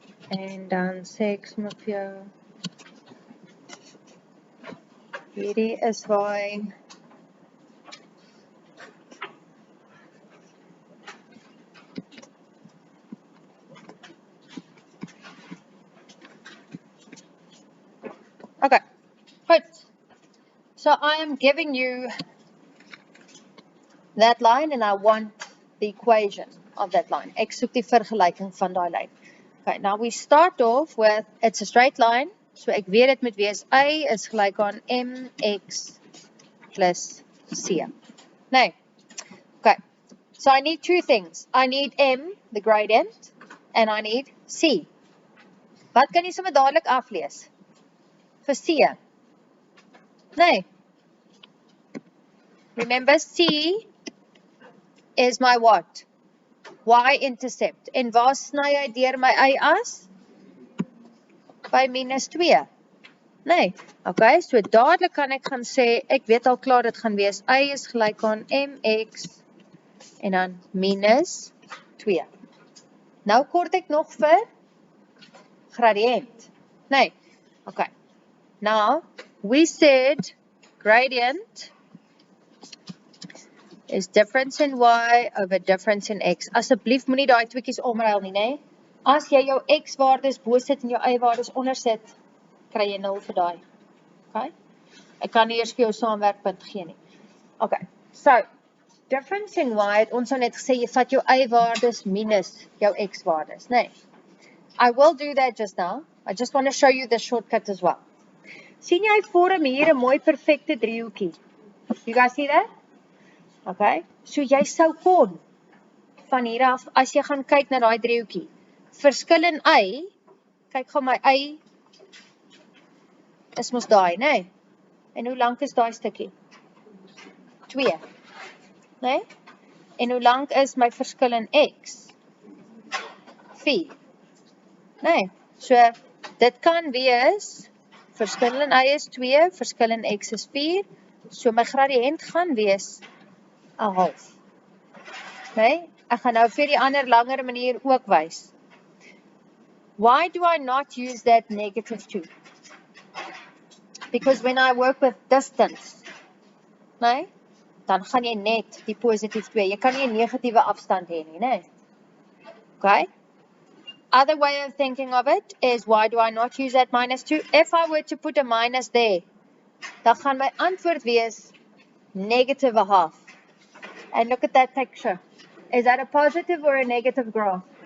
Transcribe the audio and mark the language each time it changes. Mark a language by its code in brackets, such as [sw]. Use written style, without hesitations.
[af] En dan sê ek sommer vir jou hierdie is waar okay, good. [en] So I am giving you that line and I want the equation of that line. [af] Ek soek die vergelyking van daai lyn. Okay, [en] now we start off with, it's a straight line. [af] So ek weet dit moet wees A is gelyk aan mx plus c. Nee. [en] Okay, so I need two things. I need m, the gradient, and I need c. [af] Wat kan jy sommer dadelik aflees? Vir c. Nee. [en] Remember, c is my what? Y-intercept. [af] En waar sny hy deur my y-as? By minus 2. Nee. Okay, so dadelik kan ek gaan sê, ek weet al klaar dit gaan wees, y is gelyk aan mx en dan minus 2. Nou kort ek nog vir gradient. Nee. Okay. [en] Now, we said gradient is difference in y over difference in x. [af] Asseblief moenie daai tweekies omruil nie, né? As jy jou x waardes bo sit en jou y waardes onder sit, kry jy 0 vir daai. Okay? Ek kan nie eers vir jou saamwerkpunt gee nie. Okay. So, [en] difference in y [af] het ons nou net gesê jy vat jou y waardes minus jou x waardes, né? [en] I will do that just now. I just want to show you the shortcut as well. [af] Sien jy vorm hier 'n mooi perfekte driehoekie? [en] You guys see that? [af] Okay, so jy sou kon van hier af, as jy gaan kyk na daai driehoekie, verskil in y, kyk gou my y, is mos daai, né? En hoe lank is daai stukkie? 2, né? En hoe lank is my verskil in x? 4, né? So, dit kan wees, verskil in y is 2, verskil in x is 4, so my gradient gaan wees 'n half. Nee, ek gaan nou vir die ander langer manier ook wys. [en] Why do I not use that negative 2? Because when I work with distance, [af] nee, dan gaan jy net die positief 2. Jy kan nie 'n negatiewe afstand hê nie, nee. [en] Okay? Other way of thinking of it is, why do I not use that minus 2? If I were to put a minus there, [af] dan gaan my antwoord wees [en] negative 1 half. And look at that picture. Is that a positive or a negative graph?